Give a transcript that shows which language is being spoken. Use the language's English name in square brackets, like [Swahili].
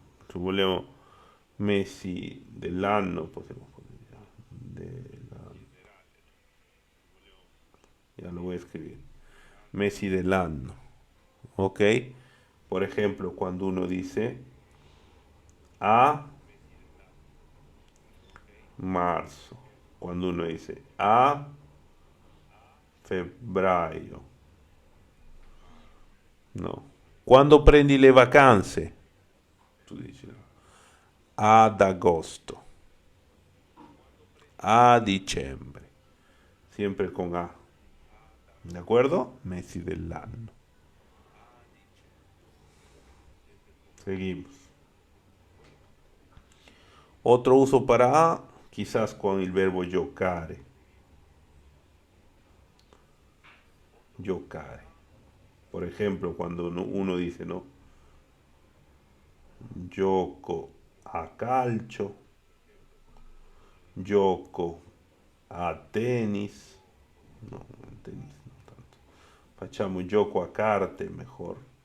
[Italian] Se vogliamo Messi dell'anno, possiamo dire, [Spanish] ya lo voy a escribir. [Italian] Messi dell'anno, ¿ok? [Spanish] Por ejemplo, cuando uno dice a marzo, cuando uno dice [Italian] a febbraio, [Spanish] no. [Italian] Quando prendi le vacanze, tu dici no. Ad agosto, a dicembre, [Spanish] siempre con a, ¿de acuerdo? [Italian] Mesi dell'anno. [Spanish] Seguimos. Otro uso para a, quizás con el verbo giocare. [Italian] Giocare. [Spanish] Por ejemplo, cuando uno dice, ¿no? [Italian] Gioco a calcio, gioco a tenis, [Spanish] no, tenis no tanto. [Italian] Facciamo gioco a carte mejor.